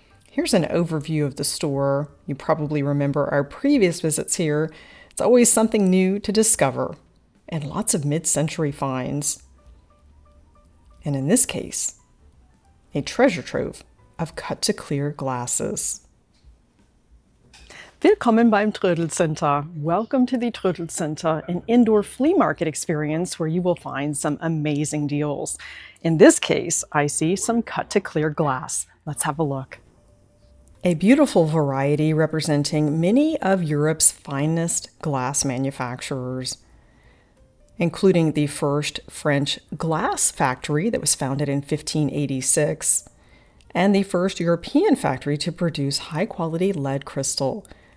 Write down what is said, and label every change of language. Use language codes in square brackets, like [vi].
[en] Here's an overview of the store. You probably remember our previous visits here. It's always something new to discover, and lots of mid-century finds. And in this case, a treasure trove of cut-to-clear glasses. [de] Willkommen beim Trödelcenter. [en] Welcome to the Trödelcenter, an indoor flea market experience where you will find some amazing deals. In this case, I see some cut-to-clear glass. Let's have a look. A beautiful variety representing many of Europe's finest glass manufacturers, including the first French glass factory that was founded in 1586, and the first European factory to produce high-quality lead crystal.